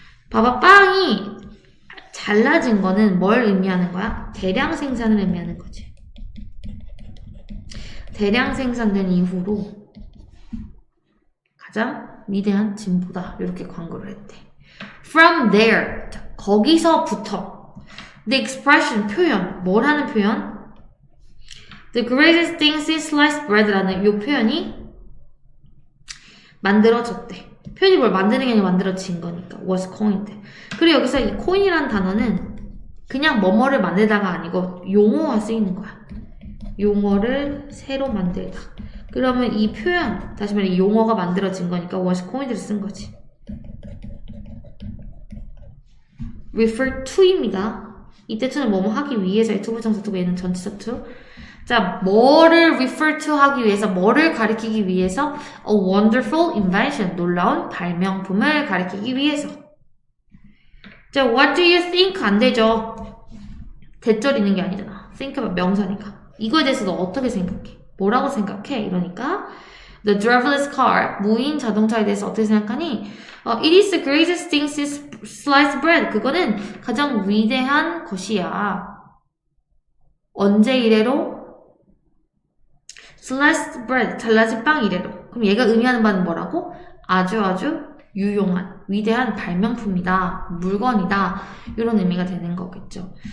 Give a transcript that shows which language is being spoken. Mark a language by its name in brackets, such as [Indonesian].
[Korean] 봐봐, 빵이 잘라진 거는 뭘 의미하는 거야? 대량 생산을 의미하는 거지. 대량 생산된 이후로 가장 위대한 진보다. 이렇게 광고를 했대. [English] From there. [Korean] 자, 거기서부터. [English] The expression, 표현. [Korean] 뭘 하는 표현? [English] The greatest thing since sliced bread [Korean] 라는 이 표현이 만들어졌대. 표현이 뭘 만드는 게 아니라 만들어진 거니까 [English] was coined. [Korean] 그리고 여기서 이 coin이라는 단어는 그냥 뭐뭐를 만들다가 아니고 용어가 쓰이는 거야. 용어를 새로 만들다. 그러면 이 표현, 다시 말해 이 용어가 만들어진 거니까 [English] was coined [Korean] 를 쓴 거지. refer to입니다. 이때 to는 뭐뭐 하기 위해서의 to 부정사 to 얘는 전치사 to. 자, 뭐를 refer to 하기 위해서, 뭐를 가리키기 위해서 [English] a wonderful invention, [Korean] 놀라운 발명품을 가리키기 위해서. 자, [English] what do you think? [Korean] 안 되죠. 대절 있는 게 아니잖아. [English] think about [Korean] 명사니까. 이거에 대해서 너 어떻게 생각해? 뭐라고 생각해? 이러니까 [English] the driverless car, [Korean] 무인 자동차에 대해서 어떻게 생각하니? [English] It is the greatest thing since sliced bread. [Korean] 그거는 가장 위대한 것이야. 언제 이래로? [English] sliced bread, [Korean] 잘라진 빵 이래로. 그럼 얘가 의미하는 바는 뭐라고? 아주 유용한, 위대한 발명품이다, 물건이다, 이런 의미가 되는 거겠죠.